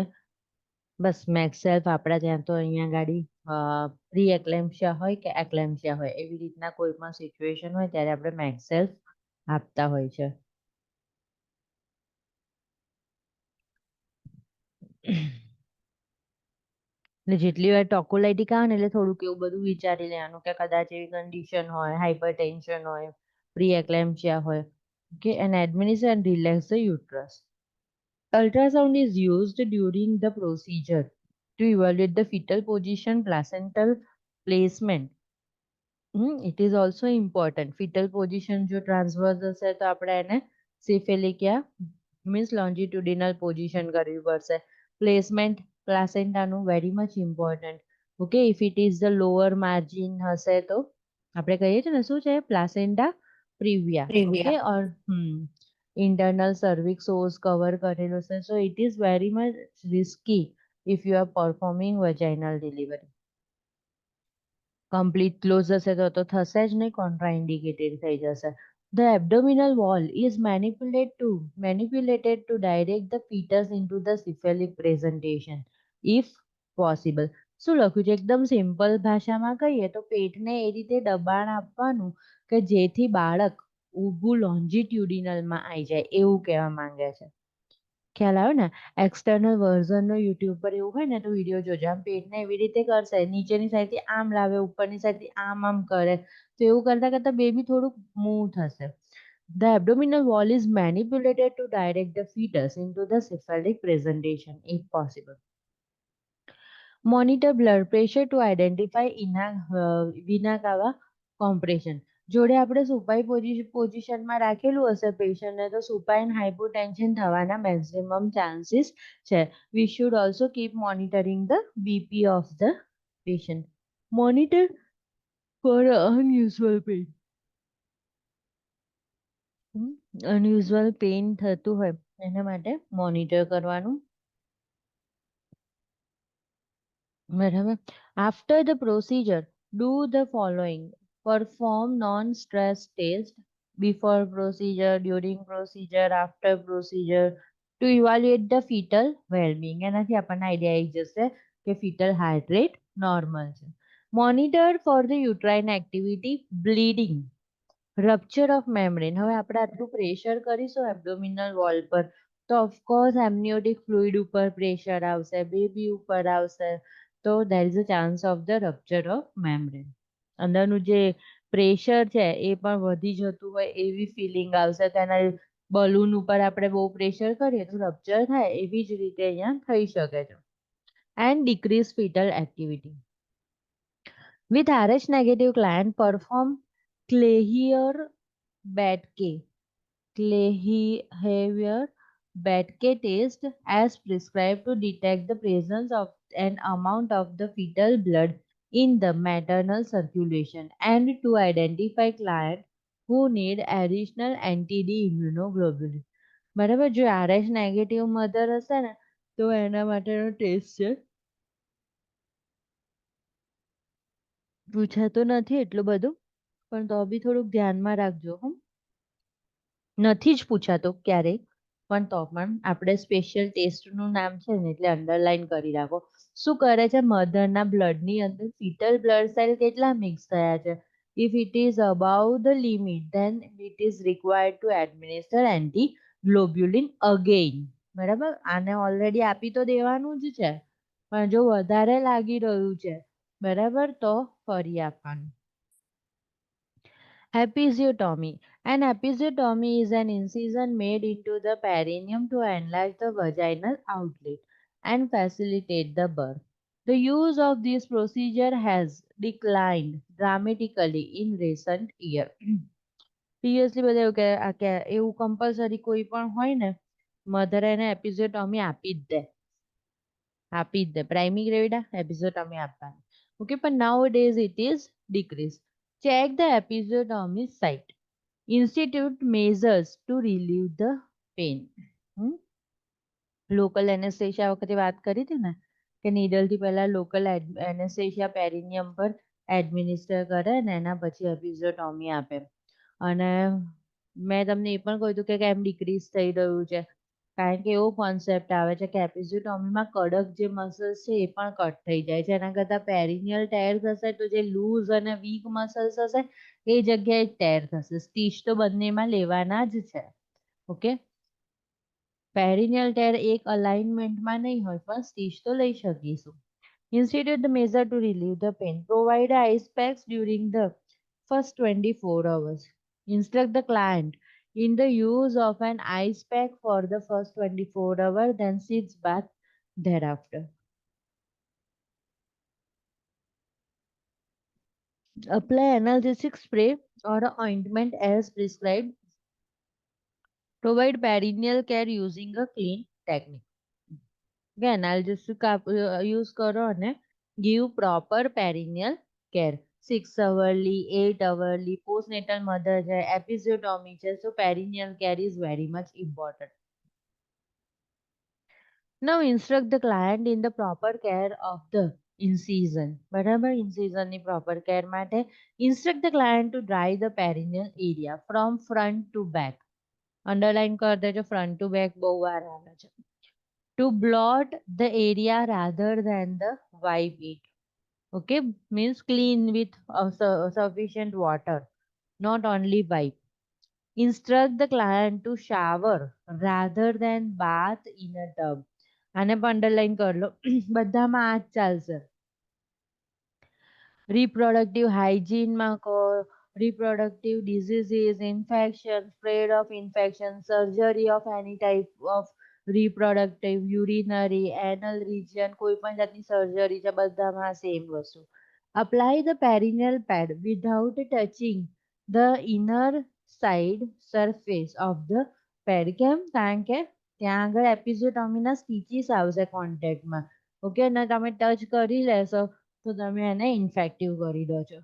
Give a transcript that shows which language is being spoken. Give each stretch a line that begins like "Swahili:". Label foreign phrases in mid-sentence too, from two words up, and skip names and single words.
Gujarati: બસ મેક્સેલ્ફ આપણા ત્યાં તો અહીંયા ગાડી
English: pre eclampsia
Gujarati: હોય કે એક્લેમ્પશિયા હોય એવી રીતના કોઈ પણ સિચ્યુએશન હોય ત્યારે આપણે મેક્સેલ્ફ આપતા હોય છે. જેટલી વાર ટોકોલાઇટિક આવે ને એટલે થોડુંક એવું બધું વિચારી લેવાનું કે કદાચ એવી કન્ડિશન હોય,
English: hyper tension
Gujarati: હોય,
English: pre eclampsia
Gujarati: હોય.
English: Okay, and administer and relax the uterus. Ultrasound is used during the procedure to evaluate the fetal position, placental placement. It is also important. Fetal position જો transverse
Gujarati: હશે તો આપણે એને
English: cephalic યા means longitudinal position
Gujarati: કરવી પડશે.
English: Placement placenta નું very much important. Okay, if it is the lower margin
Gujarati: હશે તો આપણે કહીએ છીએ ને શું છે
English: placenta previa. Okay, or internal cervix os cover
Gujarati: કરેલો છે.
English: So it is very much risky if you are performing vaginal delivery.
Gujarati: કમ્પ્લીટ ક્લોઝ હશે તો થશે જ નહીં, કોન્ટ્રાઇન્ડિકેટેડ થઈ જશે.
English: The abdominal wall is manipulated to direct the fetus into the cephalic presentation if possible.
Gujarati: શું લખ્યું છે? એકદમ સિમ્પલ ભાષામાં કહીએ તો પેટને એ રીતે દબાણ આપવાનું કે જેથી બાળક ઊભું લોન્જિટ્યુડિનલમાં આવી જાય એવું કહેવા માંગે છે. ખ્યાલ આવ્યો ને? એક્સટર્નલ વર્ઝનનો યુટ્યુબ પર એવું હોય ને તો વિડીયો જોજો. આમ પેટને એવી રીતે કરશે, નીચેની સાઈડથી આમ લાવે, ઉપરની સાઈડથી આમ કરે, તો એવું કરતા કરતા બેબી થોડુંક મૂવ થશે.
English: The abdominal wall is manipulated to direct the fetus into the cephalic presentation if possible. Monitor blood pressure to identify vena cava compression.
Gujarati: જોડે આપણે સુપાઈ પોઝિશનમાં રાખેલું હશે પેશન્ટને તો
English: supine hypotension
Gujarati: થવાના
English: maximum chances
Gujarati: છે.
English: We should also keep monitoring the BP of the patient. Monitor for unusual pain. unusual pain
Gujarati: થતું હોય એના માટે મોનિટર કરવાનું. બરાબર.
English: After the procedure, do the following. Perform non-stress test before procedure, during procedure, after procedure, to evaluate the fetal well-being.
Gujarati: એનાથી આપણને આઈડિયા આવી જશે કે
English: fetal heart rate normal
Gujarati: છે.
English: Monitor for the uterine activity, bleeding, rupture of membrane.
Gujarati: હવે આપણે આટલું પ્રેશર કરીશું
English: abdominal wall
Gujarati: પર તો ઓફકોર્સ
English: amniotic fluid
Gujarati: ઉપર પ્રેશર આવશે, બેબી ઉપર આવશે, તો
English: there is a chance of the rupture of membrane.
Gujarati: અંદરનું જે પ્રેશર છે એ પણ વધી જતું હોય એવી ફિલિંગ આવશે તો એના બલૂન ઉપર આપણે બહુ પ્રેશર કરીએ તો રપ્ચર થાય એવી જ રીતે અહીંયા થઈ શકે છે.
English: and decrease fetal activity. With RH negative client, perform Klehier-Betke test as prescribed to detect the presence of an amount of the fetal blood in the maternal circulation and to identify clients who need additional anti-D immunoglobulin.
Gujarati: બરાબર, જો RH નેગેટિવ મધર હશે ને તો એના માટેનો ટેસ્ટ છે. પૂછાતો નથી એટલું બધું પણ તો બી થોડુંક ધ્યાનમાં રાખજો. નથી જ પૂછાતો ક્યારેય પણ તો પણ આપણે સ્પેશિયલ ટેસ્ટનું નામ છે ને એટલે અંડરલાઈન કરી રાખો. શું કરે છે, મધરના બ્લડની અંદર
English: fetal blood cell
Gujarati: કેટલા મિક્સ થયા છે.
English: if it is above the limit then it is required to administer anti globulin again.
Gujarati: બરાબર, આને ઓલરેડી આપી તો દેવાનું જ છે પણ જો વધારે લાગી રહ્યું છે બરાબર તો ફરી આપવાનું.
English: Episiotomy. An episiotomy is an incision made into the perineum to enlarge the vaginal outlet and facilitate the birth. The use of this procedure has declined dramatically in recent years.
Gujarati: Previously બધા એવું કે એવું કમ્પલસરી કોઈ પણ હોય ને મધર એને એપિઝોટોમી આપી જ દે
English: primi gravida
Gujarati: એપિઝોટોમી આપવાની.
English: okay, પણ now days it is decrease. Check the episiotomy site. Institute measures to relieve the pain. local anesthesia
Gujarati: વખતે વાત કરી હતી ને કે નીડલથી પહેલા
English: local anesthesia
Gujarati: પેરિનિયમ પર એડમિનિસ્ટર કરે ને એના પછી એપિઝોટોમી આપે. અને મેં તમને એ પણ કહ્યું હતું કે કેમ ડિક્રીઝ થઈ રહ્યું છે કારણ કે એવો કોન્સેપ્ટ આવે છે કે એપિઝોટોમીમાં કડક જે મસલ્સ છે એ પણ કટ થઈ જાય છે. એના કરતાં
English: perineal tear
Gujarati: થશે તો જે લૂઝ અને વીક મસલ્સ હશે એ જગ્યાએ ટેર થશે. સ્ટીચ તો બંનેમાં લેવાના જ છે. ઓકે,
English: perineal tear
Gujarati: એક અલાઇનમેન્ટમાં નહીં હોય પણ સ્ટીચ તો લઈ શકીશું.
English: Institute the measure to relieve the pain. Provide ice packs during the first 24 hours. Instruct the client in the use of an ice pack for the first 24 hours, then sits bath thereafter. Apply analgesic spray or ointment as prescribed. Provide perineal care using a clean technique. Again, analgesic use
Gujarati: કરો અને
English: give proper perineal care. 6 hourly, 8 hourly, postnatal mother છે, episiotomy છે, so perineal care is very much important. Now instruct the client in the proper care of the incision.
Gujarati: બરાબર, ઇન્સિઝનની
English: proper care માટે instruct the client to dry the perineal area from front to back. અંડરલાઈન કરી દેજો, front to back
Gujarati: બહુ વાર આવે છે.
English: To blot the area rather than the wipe it. Okay, means clean with sufficient water, not only wipe. Instruct the client to shower rather than bath in a tub.
Gujarati: આને પણ અંડરલાઈન કરી લો, બધામાં આ જ ચાલશે.
English: Reproductive hygiene
Gujarati: માં કહો,
English: reproductive diseases, infection, spread of infection, surgery of any type of reproductive, urinary, anal region,
Gujarati: કોઈ પણ જાતની સર્જરી છે બધામાં સેમ વસ્તુ.
English: Apply the perineal pad without touching the inner side surface of the pad.
Gujarati: કેમ? કારણ કે ત્યાં આગળ એપિઝોટોમીના સ્ટીચીસ આવશે કોન્ટેક્ટમાં. ઓકે, અને તમે ટચ કરી લેશો તો તમે એને ઇન્ફેક્ટિવ કરી દો છો.